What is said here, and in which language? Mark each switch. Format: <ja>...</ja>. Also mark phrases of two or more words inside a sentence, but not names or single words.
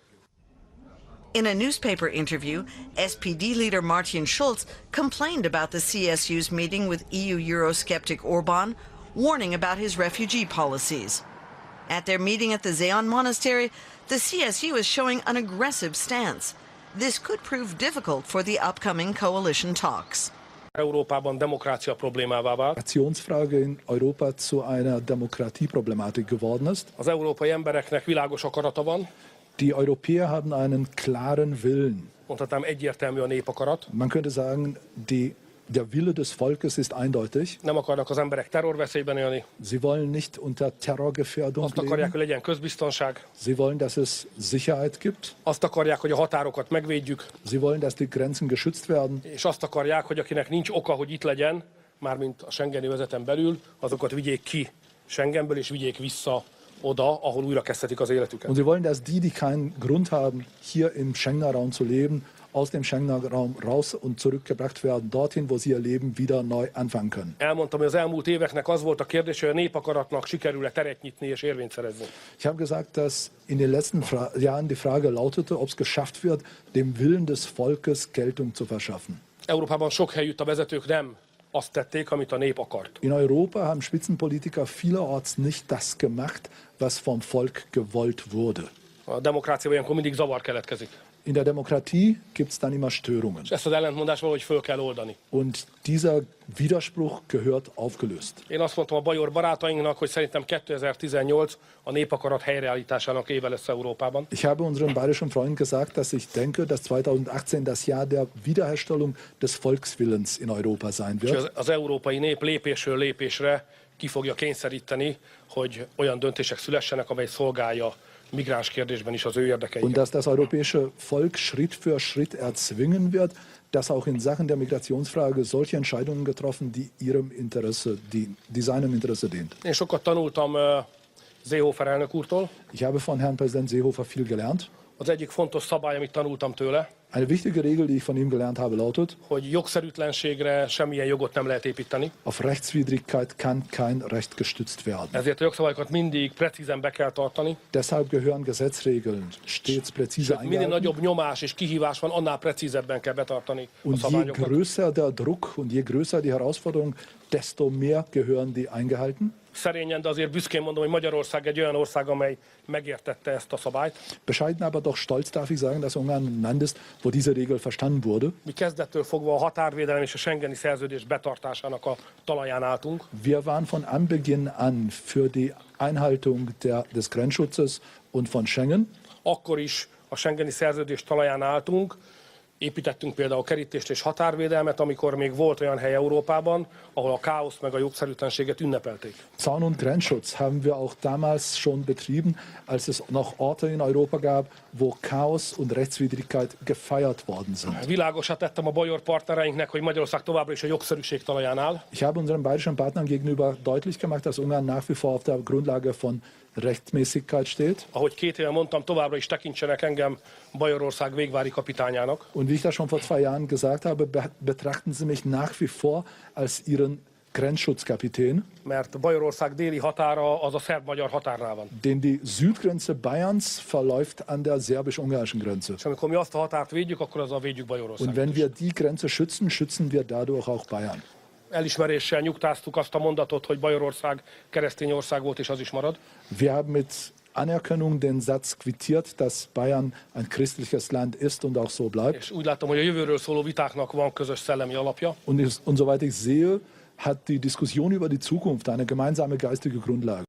<en>In a newspaper interview, SPD leader Martin Schulz complained about the CSU's meeting with EU Eurosceptic Orban, warning about his refugee policies. At their meeting at the Zeon Monastery, the CSU is showing an aggressive stance. This could prove difficult for the upcoming coalition talks.</en> <hu>Európában demokrácia problémává vált.</hu> <de>Migrationsfrage in Europa zu einer Demokratieproblematik geworden ist.</de> <hu>Az európai embereknek világos akarata van.</hu> <de>Die Europäer haben einen klaren Willen.</de> <hu>Mondhatnám, egyértelmű a népakarat.</hu> <de>Man könnte sagen, der Wille des Volkes ist eindeutig.</de> <hu>Nem akarnak az emberek terrorveszélyben élni.</hu> <de>Sie wollen nicht unter Terrorgefährdung</de> <hu>Azt akarják, hogy</hu> <de>leben.</de> <hu>legyen közbiztonság.</hu> <de>Sie wollen, dass es Sicherheit gibt.</de> <hu>Azt akarják, hogy a határokat megvédjük.</hu> <de>Sie wollen, dass die Grenzen geschützt werden.</de> <hu>És azt akarják, hogy akinek nincs oka, hogy itt legyen, mármint a schengeni övezeten belül, azokat vigyék ki Schengenből és vigyék vissza oda, ahol újra kezdhetik az életüket.</hu> <de>Und sie wollen, dass die keinen Grund haben, hier im Schengen-Raum zu leben, aus dem Schengen-Raum raus und zurückgebracht werden, dorthin, wo sie ihr Leben wieder neu anfangen können.</de> <hu>Elmondtam, hogy az elmúlt éveknek az volt a kérdés, hogy a népakaratnak sikerül-e teret nyitni és érvényt szerezni.</hu> <de>Ich habe gesagt, dass in den letzten Jahren die Frage lautete, ob es geschafft wird, dem Willen des Volkes Geltung zu verschaffen.</de> <hu>Európában sok helyütt a vezetők nem azt tették, amit a nép akart.</hu> <de>In Europa haben Spitzenpolitiker vielerorts nicht das gemacht, was vom Volk gewollt wurde.</de> <hu>A demokráciában ilyenkor mindig zavar keletkezik.</hu> <de>In der Demokratie gibt es dann immer Störungen.</de> <hu>És ezt az ellentmondást valahogy föl kell oldani.</hu> <de>Und dieser Widerspruch gehört aufgelöst.</de> <hu>Én azt mondtam a bajor barátainknak, hogy szerintem 2018 a népakarat helyreállításának éve lesz Európában.</hu> <de>Ich habe unseren bayerischen Freunden gesagt, dass ich denke, dass 2018 das Jahr der Wiederherstellung des Volkswillens in Europa sein</de> <hu>És</hu> <de>wird.</de> <hu>az európai nép lépésről lépésre ki fogja kényszeríteni, hogy olyan döntések szülessenek, amely szolgálja migráns kérdésben is az ő</hu> <de>Und</de> <hu>érdekeiket.</hu> <de>dass das europäische Volk Schritt für Schritt erzwingen wird, dass auch in Sachen der Migrationsfrage solche Entscheidungen getroffen, die seinem Interesse dient.</de> <hu>Én sokat tanultam Seehofer elnök úrtól.</hu> <de>Ich habe von Herrn Präsident Seehofer viel gelernt.</de> <hu>Az egyik fontos szabály, amit tanultam tőle,</hu> <de>Eine wichtige Regel, die ich von ihm gelernt habe, lautet:</de> <hu>hogy jogszerűtlenségre semmilyen jogot nem lehet építeni.</hu> <de>Auf Rechtswidrigkeit kann kein Recht gestützt werden.</de> <hu>Ezért a jogszabályokat mindig precízen be kell tartani.</hu> <de>Deshalb gehören Gesetzregeln stets präzise</de> <hu>Minél</hu> <de>eingehalten.</de> <hu>nagyobb nyomás és kihívás van, annál precízebben kell betartani a</hu> <de>Und je</de> <hu>szabályokat.</hu> <de>größer der Druck und je größer die Herausforderung, desto mehr gehören die eingehalten.</de> <hu>Szerényen, de azért büszkén mondom, hogy Magyarország egy olyan ország, amely megértette ezt a szabályt.</hu> <de>Bescheiden, aber doch stolz darf ich sagen, dass Ungarn ein Land ist, wo diese Regel verstanden wurde.</de> <hu>Mi kezdettől fogva a határvédelem és a schengeni szerződés betartásának a talaján álltunk.</hu> <de>Wir waren von Anbeginn an für die Einhaltung des Grenzschutzes und von Schengen.</de> <hu>Akkor is a schengeni szerződés talaján álltunk. Építettünk például kerítést és határvédelmet, amikor még volt olyan hely Európában, ahol a káoszt meg a jogszerűtlenséget ünnepelték.</hu> <de>Zaun- und Grenzschutz haben wir auch damals schon betrieben, als es noch Orte in Europa gab, wo Chaos und Rechtswidrigkeit gefeiert worden sind.</de> <hu>Világosat tettem a bajor partnereinknek, hogy Magyarország továbbra is a jogszerűség talaján áll.</hu> <de>Ich habe unseren bayerischen Partnern gegenüber deutlich gemacht, dass Ungarn nach wie vor auf der Grundlage von Rechtmäßigkeit steht.</de> <hu>Ahogy 2 éve mondtam, továbbra is tekintsenek engem Bajorország végvári kapitányának.</hu> <de>Und wie ich das schon vor 2 Jahren gesagt habe, betrachten Sie mich nach wie vor als Ihren Grenzschutzkapitän,</de> <hu>mert Bajorország déli határa az a szerb-magyar határnál van.</hu> <de>denn die Südgrenze Bayerns verläuft an der szerbisch-ungarischen Grenze.</de> <hu>És amikor mi azt a határt védjük, akkor azzal védjük</hu> <de>Und</de> <hu>Bajorországot</hu> <de>wenn</de> <hu>is.</hu> <de>wir die Grenze schützen, schützen wir dadurch auch Bayern.</de> <hu>Elismeréssel nyugtáztuk azt a mondatot, hogy Bajorország keresztény ország volt, és az is marad.</hu> <de>Wir haben mit Anerkennung den Satz quittiert, dass Bayern ein christliches Land ist und auch so bleibt.</de> <hu>És úgy látom, hogy a jövőről szóló vitáknak van közös szellemi alapja.</hu> <de>Und soweit ich sehe, hat die Diskussion über die Zukunft eine gemeinsame geistige Grundlage.</de>